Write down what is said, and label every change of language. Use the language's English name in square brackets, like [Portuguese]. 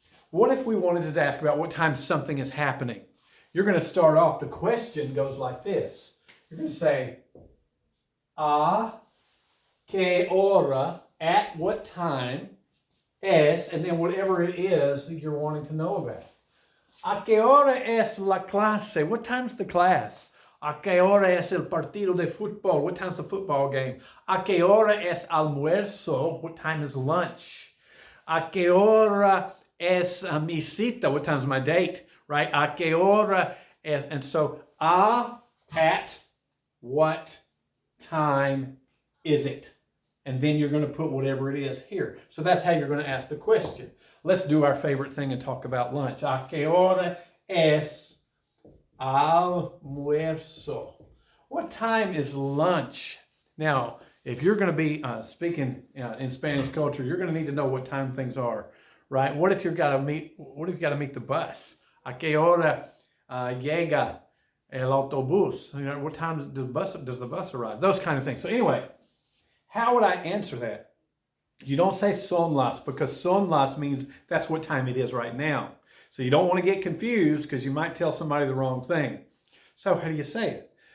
[English] What if we wanted to ask about what time something is happening? You're going to start off, the question goes like this. You're going to say, [Spanish] a que hora, [English] at what time, es, and then whatever it is that you're wanting to know about. [Spanish] A que hora es la clase? [English] What time's the class? [Spanish] A que hora es el partido de fútbol? [English] What time's the football game? [Spanish] A que hora es almuerzo? [English] What time is lunch? [Spanish] A que hora es mi cita? [English] What time's my date? Right? [Spanish] A que hora es, [English] and so at what time is it? And then you're going to put whatever it is here. So that's how you're going to ask the question. Let's do our favorite thing and talk about lunch. [Spanish] A que hora es almuerzo? [English] What time is lunch? Now, if you're going to be speaking in Spanish culture, you're going to need to know what time things are, right? What if you've got to meet the bus? [Spanish] A que hora llega el autobús? [English] You know, what time does the bus arrive? Those kind of things. So anyway, how would I answer that? You don't say [Spanish] son las, [English] because son las means that's what time it is right now. So you don't want to get confused because you might tell somebody the wrong thing. So how do you say it?